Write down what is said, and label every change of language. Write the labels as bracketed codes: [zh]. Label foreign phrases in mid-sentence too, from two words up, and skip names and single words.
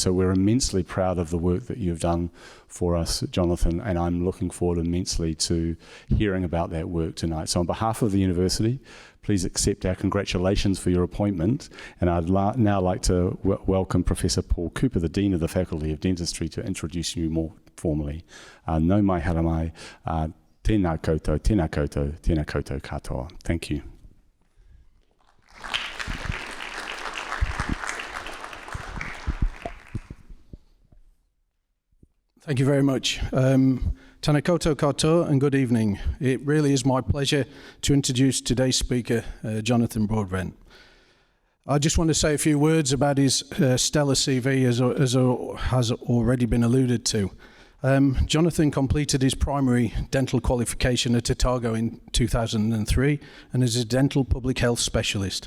[en] So we're immensely proud of the work that you've done for us, Jonathan, and I'm looking forward immensely to hearing about that work tonight. So on behalf of the university, please accept our congratulations for your appointment, and I'd now like to welcome Professor Paul Cooper, the Dean of the Faculty of Dentistry, to introduce you more formally. [mi] No mai haramai, tēnā koutou katoa. [en] Thank you. Thank you very much. [mi] Tēnā koutou katoa [en] and good evening. It really is my pleasure to introduce today's speaker, Jonathan Broadbent. I just want to say a few words about his stellar CV, as has already been alluded to. Jonathan completed his primary dental qualification at Otago in 2003 and is a dental public health specialist.